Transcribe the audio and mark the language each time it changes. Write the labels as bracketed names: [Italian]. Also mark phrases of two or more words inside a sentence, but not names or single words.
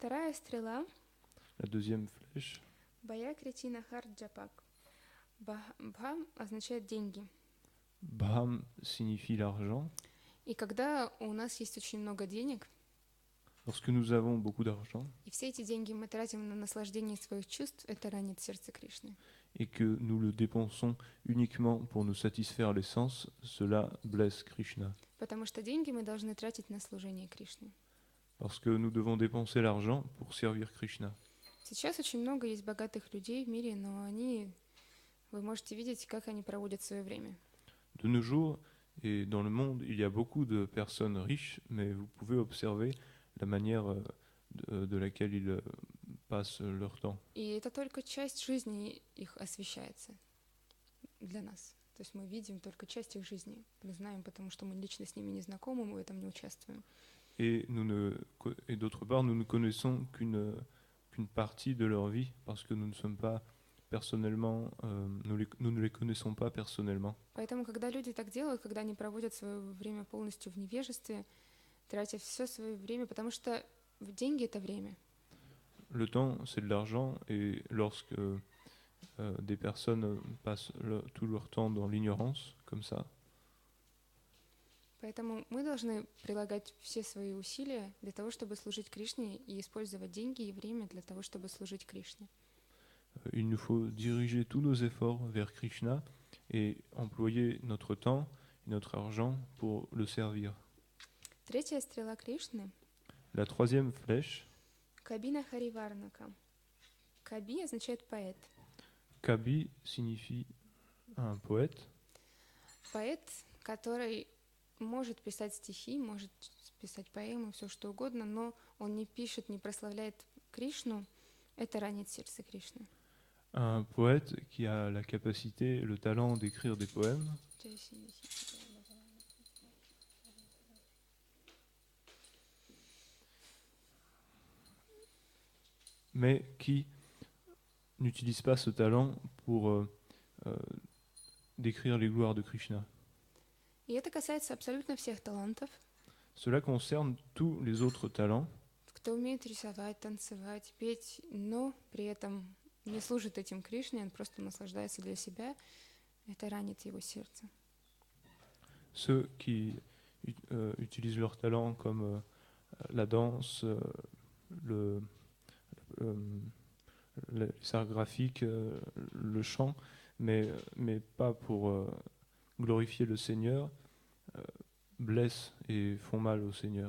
[Russian] Вторая стрела. [French] La deuxième flèche. [Russian] Бая кретина харджапак. Бхам означает деньги. [French] Braham signifie l'argent. [Russian] И когда у нас есть очень много денег, [French] Lorsque nous avons beaucoup d'argent [Russian] и все эти деньги мы тратим на наслаждение своих чувств, это ранит сердце Кришны. [French] et que nous le dépensons uniquement pour nous satisfaire les sens, cela blesse Krishna. [Russian] Потому что деньги мы должны тратить на служение Кришне. [French] Parce que nous devons dépenser l'argent pour servir Krishna. [Russian] Сейчас очень много есть богатых людей в мире, но вы можете видеть, как они проводят свое время. [French] De nos jours, et dans le monde, il y a beaucoup de personnes riches, mais vous pouvez observer la manière de laquelle ils passent leur temps. [Russian] И это только часть жизни их освещается для нас. То есть мы видим только часть их жизни. Мы знаем, потому что мы лично с ними не знакомы, мы в этом не участвуем. [French] Et d'autre part, nous ne connaissons qu'une partie de leur vie, parce que nous ne sommes pas personnellement, nous ne les connaissons pas personnellement. [Russian] Поэтому, когда люди так делают, когда они проводят свое время полностью в невежестве, тратя все свое время, потому что деньги — это время. [French] Le temps, c'est de l'argent, et lorsque des personnes passent tout leur temps dans l'ignorance, comme ça, [Russian] Поэтому мы должны прилагать все свои усилия для того, чтобы служить Кришне, и использовать деньги и время для того, чтобы служить Кришне. [French] il nous faut diriger tous nos efforts vers Krishna et employer notre temps et notre argent pour le servir. [Russian] Третья стрела Кришны [French] La troisième flèche, — [Russian] Кабина Хариварнака. Каби означает поэт. [French] Kabi signifie un poète, [Russian] Поэт, который может писать стихи, может писать поэмы, все что угодно, но он не пишет, не прославляет Кришну, это ранит сердце Кришны. [French] un poète qui a la capacité, le talent d'écrire des poèmes, mais qui n'utilise pas ce talent pour décrire les gloires de Krishna. [Russian] И это касается абсолютно всех талантов. [French] Cela concerne tous les autres talents. [Russian] Кто умеет рисовать, танцевать, петь, но при этом не служит этим Кришне, он просто наслаждается для себя, это ранит его сердце. [French] Ceux qui utilisent leur talent comme la danse, les arts graphiques, le chant, mais pas pour glorifier le Seigneur, blessent et font mal au Seigneur.